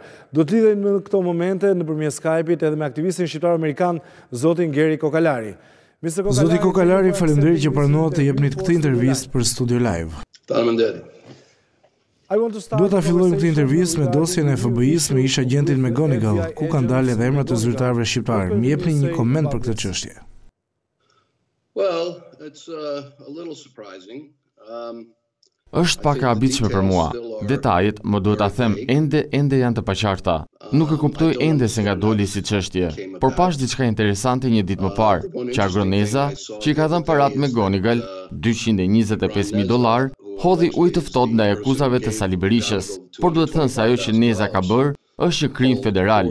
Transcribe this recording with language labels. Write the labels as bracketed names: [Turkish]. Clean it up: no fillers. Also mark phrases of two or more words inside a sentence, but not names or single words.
[Albanian] Do të lidhen në këto momente nëpërmjet Skype-it edhe me aktivistin shqiptaro-amerikan zotin Geri Kokalari. Zoti Kokalari, faleminderit që pranuat të jepni këtë intervistë për studio live. Faleminderit. Duhet ta fillojmë këtë intervistë me dosjen e FBI-s me ish agentin McGonigal, ku kanë dalë edhe emrat e zyrtarëve shqiptar. Më jepni një koment për këtë çështje. [English] Well, it's a little surprising. [Albanian] Është pak e habitshme për mua. Detajet, më duhet ta them, ende janë të paqarta. Nuk e kuptoj ende se nga doli si çështje, por pash diçka interesante një ditë më parë, që agroneza, që i ka dhënë parat McGonigal, $225,000, hodhi ujë të ftohtë ndaj akuzave të Sali Berishës, por duhet thënë se ajo që Neza ka bërë është një krim federal.